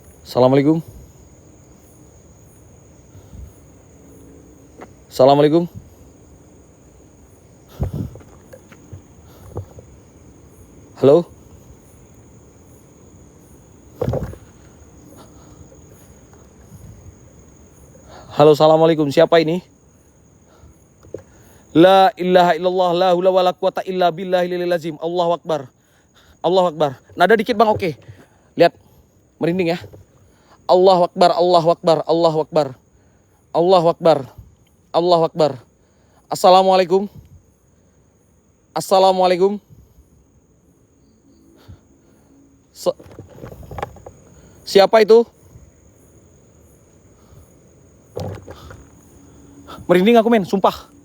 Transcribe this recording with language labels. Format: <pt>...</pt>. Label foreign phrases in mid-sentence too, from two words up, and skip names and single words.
<ar>السلام عليكم. السلام عليكم.</ar> <id>Halo. Halo, assalamualaikum. Siapa ini?</id> <ar>لا إله إلا الله، لا حول ولا قوة إلا بالله العظيم. الله أكبر. الله أكبر.</ar> <id>Nada dikit Bang, oke. Lihat. Merinding ya.</id> <ar>الله أكبر، الله أكبر، الله أكبر. الله أكبر. الله أكبر. السلام عليكم.</ar> <id>Assalamualaikum. Siapa itu? Merinding aku men, sumpah.</id>